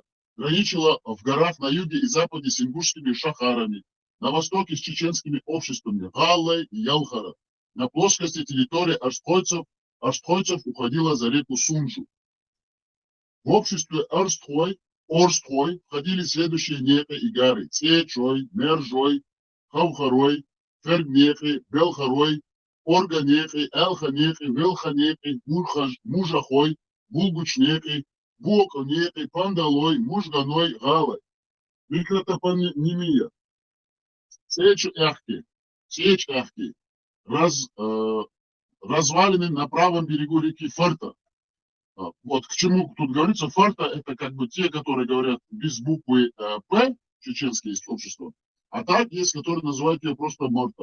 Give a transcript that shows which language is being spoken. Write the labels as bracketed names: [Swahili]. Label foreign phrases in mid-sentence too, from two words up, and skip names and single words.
[Russian] Граничила в горах на юге и западе с ингушскими шахарами, на востоке с чеченскими обществами Галлой и Ялхара. На плоскости территории Арстхойцев уходила за реку Сунжу. В обществе Орстхой входили следующие непы и гары: Цечой, Мержой, Хавхарой, Фергнехи, Белхарой, Органехи, Элханехи, Велханехи, Мужахой, Булгучнехи, Боконехи, Пандалой, Мужганой, Галой. Микротопонимия. Сечь-Эхки. Развалины на правом берегу реки Фарта. Вот к чему тут говорится. Фарта — это как бы те, которые говорят без буквы П, чеченские есть общество, а так есть, которые называют ее просто Марта.